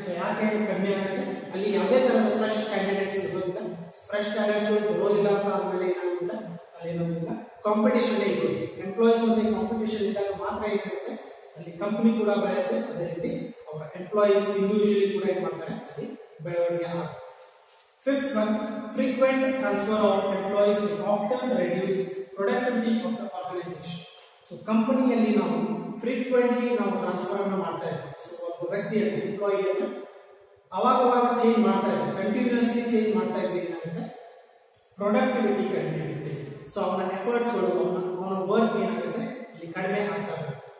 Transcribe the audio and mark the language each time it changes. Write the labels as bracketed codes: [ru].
[kn] So ಯಾಕೆ ಕಡಿಮೆ ಆಗುತ್ತೆ, ಅಲ್ಲಿ ಯಾವುದೇ ತರಹದ ಫ್ರೆಶ್ ಕ್ಯಾಂಡಿಡೇಟ್ಸ್ ಇರೋದಿಲ್ಲ, ಫ್ರೆಶ್ ಕ್ಯಾಂಡಿಡೇಟ್ಸ್ ಬರೋದಿಲ್ಲ ಅಂತ ಆದ್ಮೇಲೆ ಏನಾಗೋದಿಲ್ಲ, ಅಲ್ಲಿ ಏನಾಗೋದಿಲ್ಲ ಕಾಂಪಿಟೇಷನ್ ಇರೋದು. ಎಂಪ್ಲಾಯೀಸ್ ಮತ್ತೆ ಕಾಂಪಿಟೇಷನ್ ಇದ್ದಾಗ ಮಾತ್ರ ಏನಾಗುತ್ತೆ, ಅಲ್ಲಿ ಕಂಪನಿ ಕೂಡ ಬೆಳೆಯುತ್ತೆ, ಅದೇ ರೀತಿ ಅವರ ಎಂಪ್ಲಾಯೀಸ್ ಇಂಡಿವಿಜುವಲಿ ಕೂಡ ಏನು ಮಾಡ್ತಾರೆ, ಅಲ್ಲಿ ಬೆಳವಣಿಗೆ ಆಗುತ್ತೆ. [en] Fifth one, frequent transfer of employees will often reduce productivity of the organization. [kn] So ಕಂಪನಿಯಲ್ಲಿ ನಾವು ಫ್ರೀಕ್ವೆಂಟ್ಲಿ ನಾವು ಟ್ರಾನ್ಸ್ಫರ್ ಅನ್ನು ಮಾಡ್ತಾ ಇದ್ದೀವಿ. ಸೊ ಒಬ್ಬ ವ್ಯಕ್ತಿಯನ್ನು ಎಂಪ್ಲಾಯಿಯನ್ನು ಅವಾಗ ಚೇಂಜ್ ಮಾಡ್ತಾ ಇದ್ದೀವಿ, ಕಂಟಿನ್ಯೂಸ್ಲಿ ಚೇಂಜ್ ಮಾಡ್ತಾ ಇದ್ದೀವಿ, ಏನಾಗುತ್ತೆ ಪ್ರೊಡಕ್ಟಿವಿಟಿ ಕಡಿಮೆ ಆಗುತ್ತೆ. ಸೊ ಅವನ ಎಫರ್ಟ್ಸ್ಗಳು, ಅವನ ವರ್ಕ್ ಏನಾಗುತ್ತೆ ಇಲ್ಲಿ ಕಡಿಮೆ ಆಗ್ತಾ ಇರುತ್ತೆ.